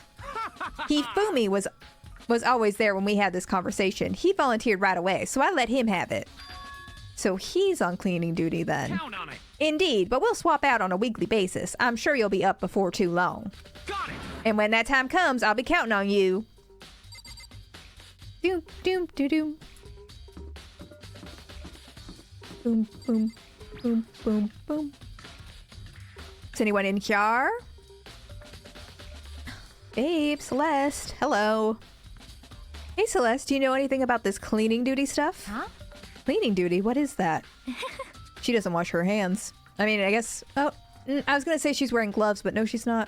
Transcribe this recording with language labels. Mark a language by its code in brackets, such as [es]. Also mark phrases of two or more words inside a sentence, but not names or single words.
[en] Hifumi was always there when we had this conversation. He volunteered right away, so I let him have it. So he's on cleaning duty then. Count on it! Indeed, but we'll swap out on a weekly basis. I'm sure you'll be up before too long. Got it! And when that time comes, I'll be counting on you. Doom, doom, doo, doom. Boom, boom, boom, boom, boom. Is anyone in here? Babe, Celeste, hello. Hey, Celeste, do you know anything about this cleaning duty stuff? Huh? Cleaning duty? What is that? She doesn't wash her hands. I mean, I guess... Oh, I was gonna say she's wearing gloves, but no, she's not.